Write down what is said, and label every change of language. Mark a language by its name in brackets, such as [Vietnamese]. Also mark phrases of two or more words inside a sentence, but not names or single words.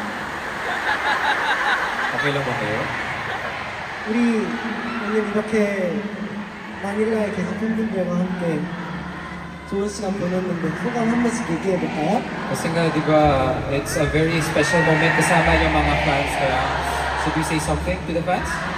[Filipino] Okay lang ba kayo? [Korean] 우리 오늘 이렇게 마닐라에 계신 팬분들과 함께 좋은 시간 보냈는데 소감 한 번씩 얘기해 볼까요? [Filipino] Kasi nga, di ba, [English] it's a very special moment [Filipino] kasama yung mga [English] fans. [Filipino] Kaya, [English] should we say something to the fans?